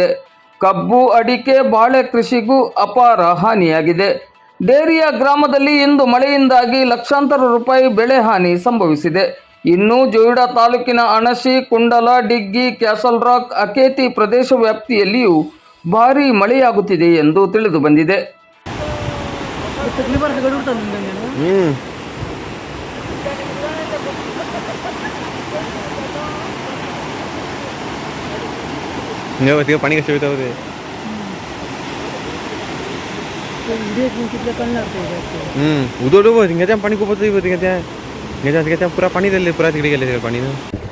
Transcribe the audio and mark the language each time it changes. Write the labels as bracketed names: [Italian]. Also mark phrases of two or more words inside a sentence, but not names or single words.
[Kannada] ಕಬ್ಬು, ಅಡಿಕೆ, ಬಾಳೆ ಕೃಷಿಗೂ ಅಪಾರ ಹಾನಿಯಾಗಿದೆ. ಡೇರಿಯ ಗ್ರಾಮದಲ್ಲಿ ಇಂದು ಮಳೆಯಿಂದಾಗಿ ಲಕ್ಷಾಂತರ ರೂಪಾಯಿ ಬೆಳೆ ಹಾನಿ ಸಂಭವಿಸಿದೆ. ಇನ್ನು ಜೊಯ್ಡಾ ತಾಲೂಕಿನ ಅಣಶಿ, ಕುಂಡಲ, ಡಿಗ್ಗಿ, ಕ್ಯಾಸಲ್ ರಾಕ್, ಅಕೇತಿ ಪ್ರದೇಶ ವ್ಯಾಪ್ತಿಯಲ್ಲಿಯೂ ಭಾರೀ ಮಳೆಯಾಗುತ್ತಿದೆ ಎಂದು ತಿಳಿದು ಬಂದಿದೆ. [Marathi] पाणी कसे होते उदो पाणी खूप होतं पुरा पाणी दिले पुरा तिकडे गेले पाणी ना